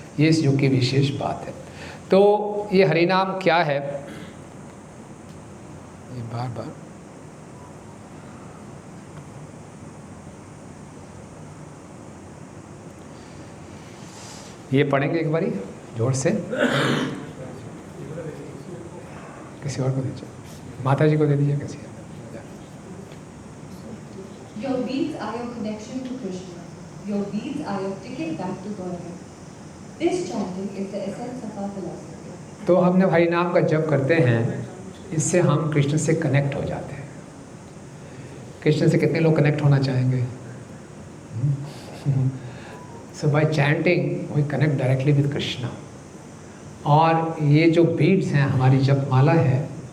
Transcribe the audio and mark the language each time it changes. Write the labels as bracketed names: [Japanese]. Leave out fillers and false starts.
[Hindi] ये इस युग की विशेष बात है। तो ये हरिनाम क्या है, ये बार बार ये पढ़ेंगे एक बारी जोर से। किसी और को दीजिए, माता जी को दे दीजिए किसी। [English] Your beads are your connection to Krishna. Your beads are your ticket back to Godhead. This chanting is the essence of our philosophy. [Hindi] तो हमने हरि नाम का जप करते हैं, इससे हम कृष्ण से कनेक्ट हो जाते हैं। कृष्ण से कितने लोग कनेक्ट होना चाहेंगे? [English] So by chanting we connect directly with Krishna. [Hindi] और ये जो बीड्स हैं, हमारी जप माला है,